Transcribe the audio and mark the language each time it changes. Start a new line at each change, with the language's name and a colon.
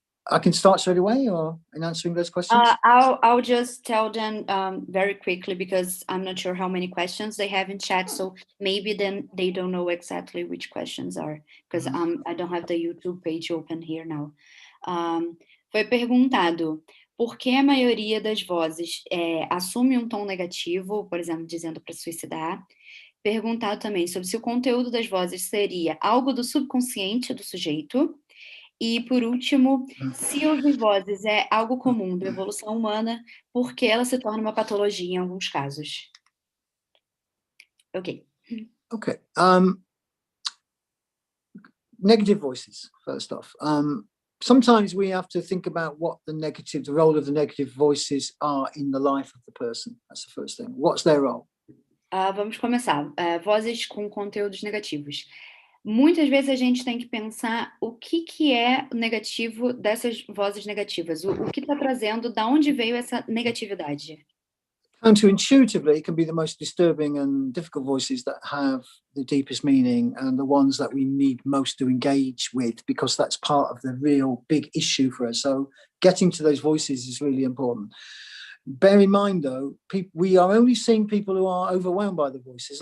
English: I can start straight away, or in answering those questions. I'll just tell them very quickly, because I'm not sure how many questions they have in chat, so maybe then they don't know exactly which questions are, because I don't have the YouTube page open here now.
Portuguese: Foi perguntado por que a maioria das vozes assume um tom negativo, por exemplo, dizendo para suicidar. Perguntado também sobre se o conteúdo das vozes seria algo do subconsciente do sujeito. E, por último, se ouvir vozes é algo comum da evolução humana, porque ela se torna uma patologia em alguns casos.
English: Ok. Okay. Negative voices, first off. Sometimes we have to think about what the role of the negative voices are in the life of the person. That's the first thing. What's their role?
Portuguese: Vamos começar. Vozes com conteúdos negativos. Muitas vezes a gente tem que pensar o que é negativo dessas vozes negativas, o que está trazendo, da onde veio essa negatividade.
English: Counterintuitively, it can be the most disturbing and difficult voices that have the deepest meaning and the ones that we need most to engage with, because that's part of the real big issue for us. So getting to those voices is really important. Bear in mind, though, we are only seeing people who are overwhelmed by the voices.